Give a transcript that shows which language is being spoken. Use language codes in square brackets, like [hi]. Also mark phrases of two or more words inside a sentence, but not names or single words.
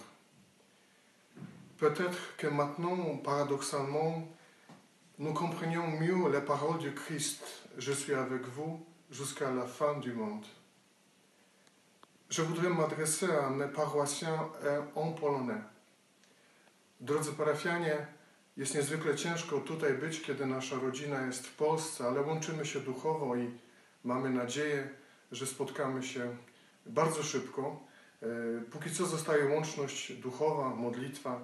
[fr] Peut-être que maintenant, paradoxalement, nous comprenions mieux les paroles du Christ « Je suis avec vous jusqu'à la fin du monde ». Je voudrais m'adresser à mes paroissiens en polonais. [pl] Drodzy parafianie, jest niezwykle ciężko tutaj być, kiedy nasza rodzina jest w Polsce, ale łączymy się duchowo i mamy nadzieję, że spotkamy się bardzo szybko. Póki co zostaje łączność duchowa, modlitwa.